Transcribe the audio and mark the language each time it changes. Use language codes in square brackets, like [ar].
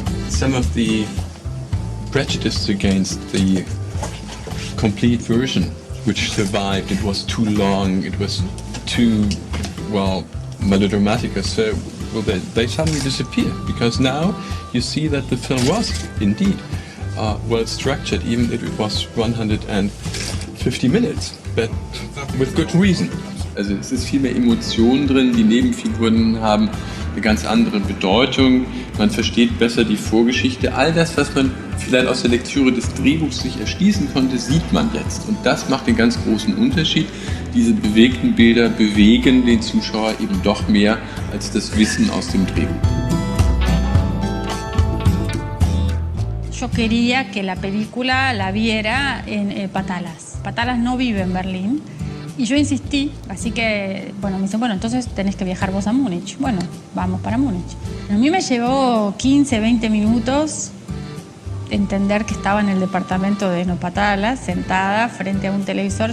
[en] Some of the prejudices against the complete version, which survived, it was too long, it was too, melodramatic, so they suddenly disappear, because now you see that the film was indeed well structured, even if it was 150 minutes, but with good reason. [de] Also es ist viel mehr Emotion drin, die Nebenfiguren haben eine ganz andere Bedeutung, man versteht besser die Vorgeschichte. All das, was man vielleicht aus der Lektüre des Drehbuchs sich erschließen konnte, sieht man jetzt. Und das macht den ganz großen Unterschied. Diese bewegten Bilder bewegen den Zuschauer eben doch mehr als das Wissen aus dem Drehbuch. [es] Yo quería que la película la viera en Patalas. Patalas no vive en Berlín. Y yo insistí, así que, me dicen, entonces tenés que viajar vos a Múnich. Bueno, vamos para Múnich. A mí me llevó 15, 20 minutos entender que estaba en el departamento de Patalas, sentada frente a un televisor.